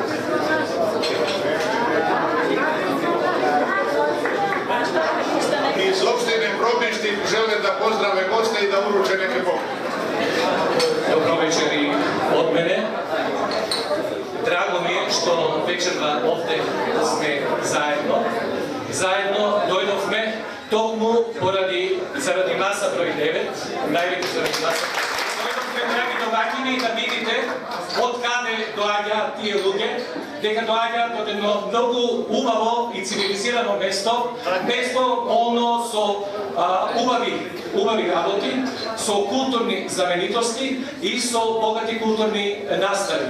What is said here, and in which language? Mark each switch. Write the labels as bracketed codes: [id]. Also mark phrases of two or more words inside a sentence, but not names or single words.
[sr] Iz opštine Probištin žele da pozdrave goste i da uruče neke poklone. [mk] Добро вечер и од мене. Драго ми е што вечерва овде сме заедно. Zajedno doјдовме токму заради маса број 9, највеќе заради маса. Дојдовме, драги домаќини, да видите од каде доаѓаат тие луѓе, дека доаѓаат од едно многу убаво и цивилизирано место полно со убави работи, со културни знаменитости и со богати културни настави.